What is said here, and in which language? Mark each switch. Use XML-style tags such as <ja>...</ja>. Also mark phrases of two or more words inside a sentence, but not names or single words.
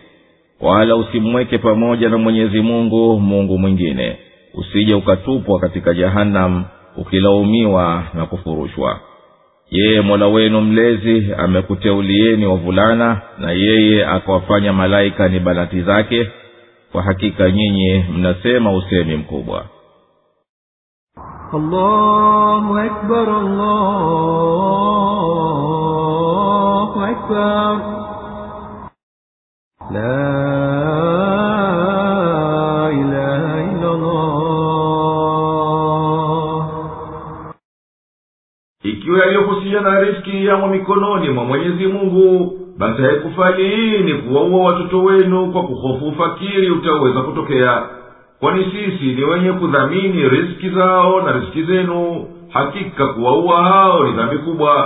<sw>Wala usimweke pamoja na Mwenyezi Mungu Mungu mwingine, usije ukatupwa katika Jahannam ukilaumiwa na kufurushwa. Yeye Mola wenu mlezi amekuteulieni wavulana, na yeye akawafanya malaika ni banati zake. Kwa hakika nyinyi mnasema usemi mkubwa.</sw> <ar>الله أكبر، الله أكبر. لا إله إلا الله.</ar> <sw>Ikiwa yaliyohusiana riziki yamo mikononi mwa Mwenyezi Mungu, basi haikufaliini kuwaua watoto wenu kwa kuhofu fakiri utaweza kutokea. Kwani sisi ni wenye kudhamini riziki zao na riziki zenu, hakika kuwaua hao ni dhambi kubwa.</sw>